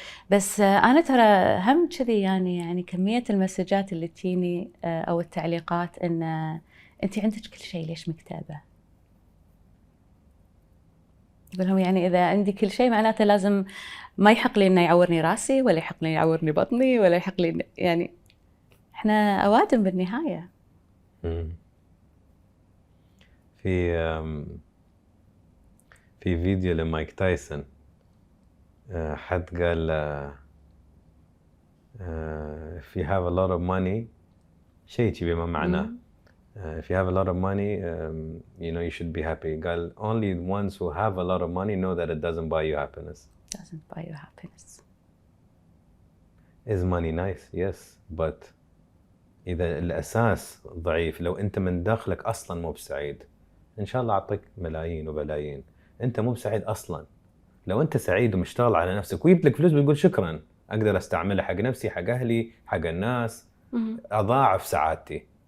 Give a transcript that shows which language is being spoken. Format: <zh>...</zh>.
<ar>بس انا ترى هم كذي يعني كميه المسجات اللي تجيني او التعليقات ان انت عندك كل شيء ليش مكتئبه؟ اقول لهم يعني اذا عندي كل شيء معناته لازم ما يحق لي انه يعورني راسي ولا يحق لي يعورني بطني ولا يحق لي يعني احنا اوادم بالنهايه. في فيديو لمايك تايسون حد قال</ar> <en>if you have a lot of money</en> <ar>شيء بما معناه</ar> <en>if you have a lot of money you know you should be happy.</en> <ar>قال</ar> <en>only the ones who have a lot of money know that it doesn't buy you happiness. Doesn't buy you happiness. Is money nice? Yes, but</en> <ar>إذا الأساس ضعيف، لو أنت من داخلك أصلاً مو بسعيد، إن شاء الله أعطيك ملايين وبلايين، أنت مو بسعيد أصلاً. لو أنت سعيد ومشتغل على نفسك ويجيب لك فلوس بتقول شكراً، أقدر أستعملها حق نفسي، حق أهلي، حق الناس، أضاعف سعادتي.</ar>